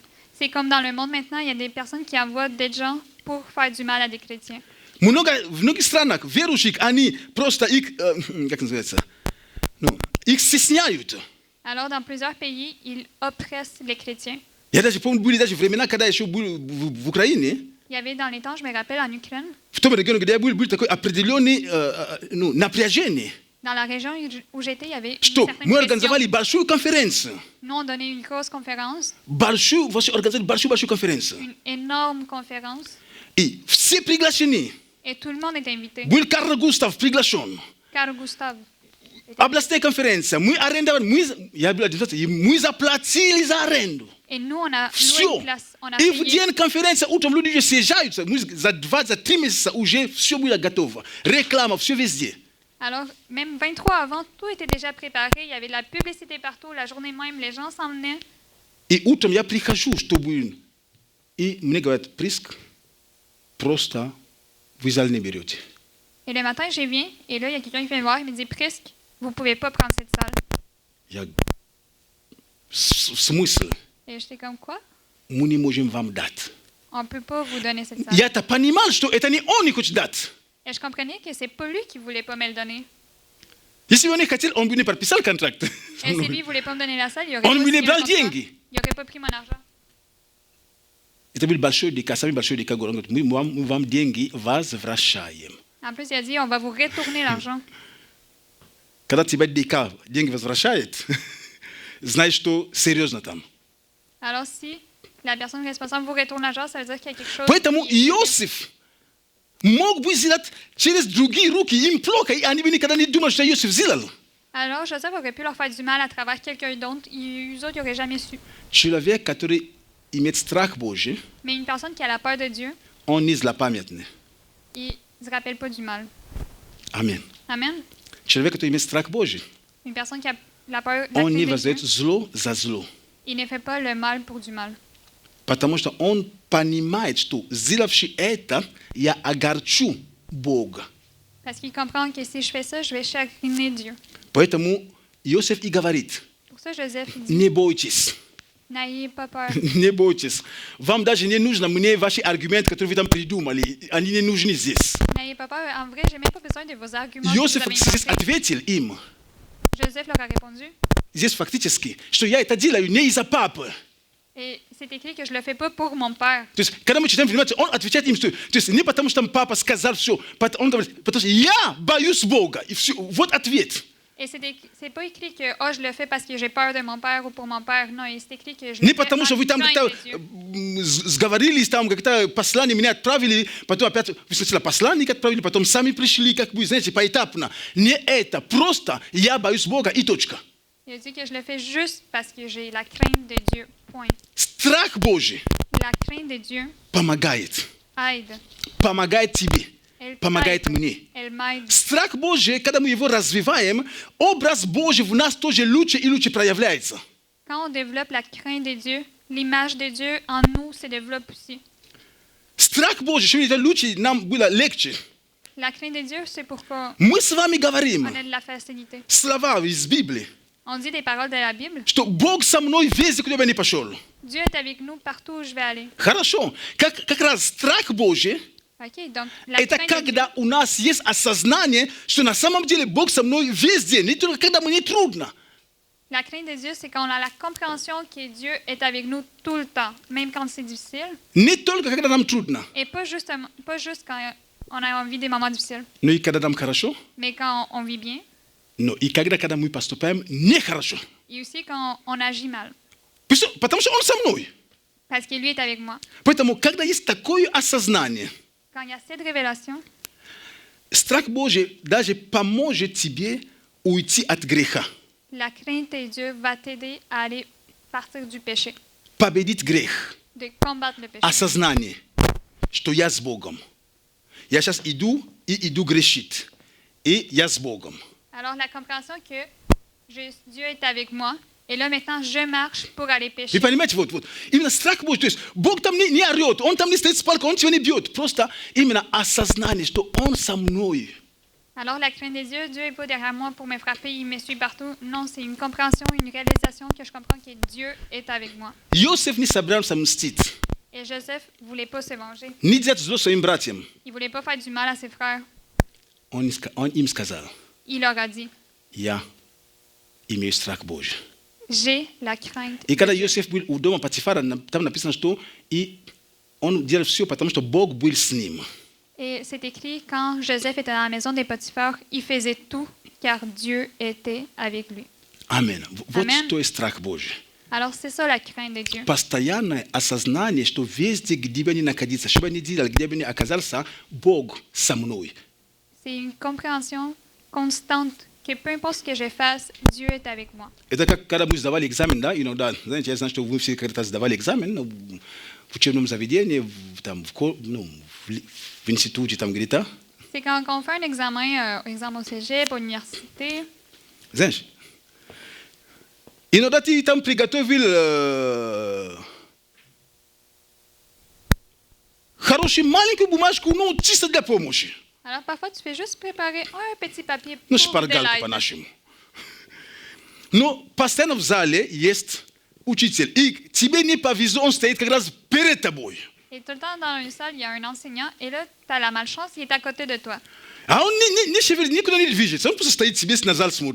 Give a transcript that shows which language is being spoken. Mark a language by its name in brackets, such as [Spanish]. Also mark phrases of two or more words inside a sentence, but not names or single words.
[French] C'est comme dans le monde maintenant, il y a des personnes qui envoient des gens pour faire du mal à des chrétiens. [Russian] В многих странах верующих они просто их, как называется, их стесняют. [French] Alors, dans plusieurs pays, ils oppressent les chrétiens. [Russian] Я даже помню, были даже времена, когда я еще был в Украине, [French] Il y avait dans les temps, je me rappelle, en Ukraine, [Russian] в том регионе, где я был такое определенное напряжение, [French] dans la région où j'étais, il y avait une [Russian] что [French] certaine [Russian] мы [French] pression. [Russian] организовали большую конференцию. [French] Nous, on donnait une grosse conférence, [Russian] Вообще организовали большую конференцию. [French] une énorme conférence, [Russian] И все приглашены. [French] et tout le monde était invité. [Russian] Был Карл Густав приглашен. [French] Car Gustave. [Russian] Областная конференция. Мы арендовали, я был администрацией, мы заплатили за аренду. [French] Et nous, on a loué [Russian] Все. [French] une place. On a [Russian] И в [French] payé. [Russian] день конференции утром люди уже съезжают. Мы за 2-3 месяца уже все было готово. Реклама, все везде. [French] Alors, même 23 avant, tout était déjà préparé. Il y avait de la publicité partout. La journée même, les gens s'en venaient. [Russian] И утром я прихожу, чтобы... И мне говорят, Приск, просто вы зал не берете. [French] Et le matin, je viens, et là, il y a quelqu'un qui vient me voir, il me dit, Prisque, vous ne pouvez pas prendre cette salle. [Russian] Я... В смысле? [French] Et j'étais comme, quoi? [Russian] Мы не можем вам дать. [French] On ne peut pas vous donner cette salle. [Russian] Я-то понимал, что это не он не хочет дать. [French] Et je comprenais que c'est pas lui qui voulait pas me le donner. [Russian] Если он не хотел, он бы не подписал контракт. [French] Et si lui ne voulait pas me donner la salle, il aurait [Russian] Он [French] pas [Russian] бы не [French] signé le [Russian] брал [French] contrat. [Russian] деньги. [French] Il n'aurait pas pris mon argent. [Russian] Это был большой дика, самый большой дика. Говорит, мы вам деньги возвращаем. [French] En plus, il a dit, on va vous retourner l'argent. [Russian] Когда тебя дика деньги возвращает, знаешь, что серьезно там. [French] Alors, si la personne responsable vous retourne l'argent, ça veut dire qu'il y a quelque chose. [Russian] Поэтому [French] qui- [Russian] Иосиф мог бы сделать через другие руки, им плохо, и они бы никогда не думали, что Иосиф сделал. [French] Alors, Joseph aurait pu leur faire du mal à travers quelqu'un d'autre. Eux autres, ils n'auraient jamais su. [Russian] Человек, который имеет страх Божий, [French] Mais une personne qui a la peur de Dieu, [Russian] он не злопамятный. [French] il ne se rappelle pas du mal. [Russian] Аминь. [French] Amen. [Russian] Человек, который имеет страх Божий, [French] Une personne qui a la peur, la [Russian] он не [French] crainte de [Russian] воздает [French] Dieu, [Russian] зло за зло. [French] il ne fait pas le mal pour du mal. [Russian] Потому что он понимает, что сделавший это, я огорчу Бога. [French] Parce qu'il comprend que si je fais ça, je vais chagriner Dieu. [Russian] Поэтому Иосиф и говорит, [French] Pour ça, Joseph il dit, [Russian] не бойтесь, [French] n'ayez pas peur. [Russian] не бойтесь. Вам даже не нужно мне ваши аргументы, которые вы там придумали. Они не нужны здесь. [French] N'ayez pas peur. En vrai, j'ai même pas besoin de vos arguments. que [Russian] Иосиф [French] vous avez [Russian] здесь [French] inventés. [Russian] ответил им, [French] Joseph leur a répondu. [Russian] здесь фактически, что я это делаю не из-за папы. [French] Et c'est écrit que je le fais pas pour mon père. [Russian] То есть, когда мы читаем внимательно, он отвечает им, что то есть, не потому, что там папа сказал все, он говорит, потому что я боюсь Бога. И все, вот ответ. [French] Et c'est pas écrit que oh, je le fais parce que j'ai peur de mon père ou pour mon père. Non, et c'est écrit que je le [Russian] Не [French] fais [Russian] потому, что [French] en [Russian] вы там [French] crainte [Russian] как-то [French] de Dieu. [Russian] сговорились, там как-то послание меня отправили, потом опять вы сначала посланник отправили, потом сами пришли, как бы, знаете, поэтапно. Не это, просто я боюсь Бога и точка. [French] Il a dit que je le fais juste parce que j'ai la crainte de Dieu. Point. [Russian] Страх Божий [French] La crainte de Dieu [Russian] помогает. [French] aide. [Russian] Помогает тебе, [French] Elle [Russian] помогает [French] t'aide. [Russian] мне. [French] Elle m'aide. [Russian] Страх Божий, когда мы его развиваем, образ Божий в нас тоже лучше и лучше проявляется. [French] Quand on développe la crainte de Dieu, l'image de Dieu en nous se développe aussi. [Russian] Страх Божий, чтобы это лучше, нам было легче. [French] La crainte de Dieu, c'est pourquoi [Russian] Мы с вами говорим [French] on a de la facilité. [Russian] слова из Библии, [French] On dit des paroles de la Bible. [Russian] что Бог со мной везде, куда бы я ни пошел. [French] Dieu est avec nous partout où je vais aller. [Russian] Хорошо. Как раз страх Божий, [French] OK, donc la [Russian] это [French] crainte de Dieu, [Russian] когда у нас есть осознание, что на самом деле Бог со мной везде, не только когда мне трудно. [French] la crainte de Dieu, c'est quand on a la compréhension que Dieu est avec nous tout le temps, même quand c'est difficile, [Russian] Не только когда нам трудно, [French] et pas juste quand on a envie des moments difficiles, [Russian] но и когда нам хорошо, [French] mais quand on vit bien, [Russian] но и когда мы поступаем нехорошо. [French] et aussi quand on agit mal, [Russian] Потому что Он со мной. [French] parce que lui est avec moi. [Russian] Поэтому, когда есть такое осознание, [French] Quand il y a cette révélation, [Russian] страх Божий даже поможет тебе уйти от греха, [French] la crainte de Dieu va t'aider à aller partir du péché, [Russian] победить грех, [French] de combattre le péché. [Russian] осознание, что я с Богом. Я сейчас иду и иду грешить, и я с Богом. [French] Alors la compréhension que Dieu est avec moi, et là maintenant je marche pour aller pécher. [Russian] Вы понимаете, вот, именно страх Божий, то есть Бог там не орет, Он там не стоит с палкой, Он тебя не бьет, просто именно осознание, что Он со мной. [French] Alors la crainte de Dieu, Dieu n'est pas derrière moi pour me frapper, il me suit partout. Non, c'est une compréhension, une réalisation que je comprends que Dieu est avec moi. [Russian] Иосиф не собирался мстить, [French] Et Joseph ne voulait pas se venger. [Russian] не делать зло своим братьям. [French] Il ne voulait pas faire du mal à ses frères. [Russian] Он им сказал, [French] Il leur a dit, [Russian] я имею страх Божий. [French] j'ai la crainte. [Russian] И когда Иосиф был у дома Патифара, там написано, что и он делал все, потому что Бог был с ним. [French] Et c'est écrit, quand Joseph était dans la maison des Potiphar, il faisait tout car Dieu était avec lui. [Russian] Аминь. Вот Аминь. что есть страх Божий. [French] Alors c'est ça la crainte de Dieu. [Russian] Постоянное осознание, что везде, где бы ни находился, что бы ни делал, где бы ни оказался, Бог со мной. [French] C'est une compréhension constante que peu importe ce que je fasse, Dieu est avec moi. [Russian] Это как когда мы сдавали экзамен, да, иногда, знаете, я знаю, что вы все когда-то сдавали экзамен, ну, в учебном заведении, в институте, там где-то. [French] C'est quand on fait un examen, exemple au cégep, à l'université, [Russian] Знаешь, иногда ты там приготовил хорошую маленькую бумажку, ну, чисто для помощи. [French] alors parfois tu fais juste préparer un petit papier [Russian] Ну, [French] pour de [Russian] шпаргалку [French] l'aide. [Russian] по-нашему. Но постоянно в зале есть учитель. И тебе не повезло, он стоит как раз перед тобой. [French] Et tout le temps dans une salle, il y a un enseignant, et là, tu as la malchance, il est à côté de toi. [Russian] А он не шевелит, никуда не движется. Он просто стоит себе на зал смотрит.